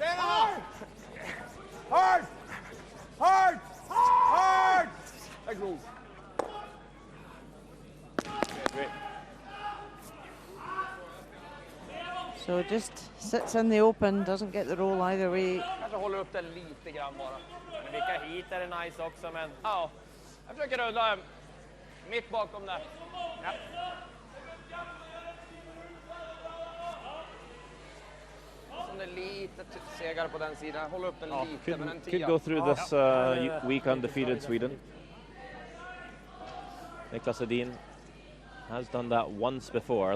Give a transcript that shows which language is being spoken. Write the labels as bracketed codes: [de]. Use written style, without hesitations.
[en] 10.5. Hard. Big roll. Great. So just sits in the open, doesn't get the roll either way. [sv] Kanske håller upp den lite grann bara. Men vilka hit är det nice också, men ja. Jag försöker rulla mitt bakom där. Ja. Som det är lite segare på den sidan. Håll upp den lite, men en 10. [en] Could go through this week undefeated Sweden. Niklas Edin has done that once before.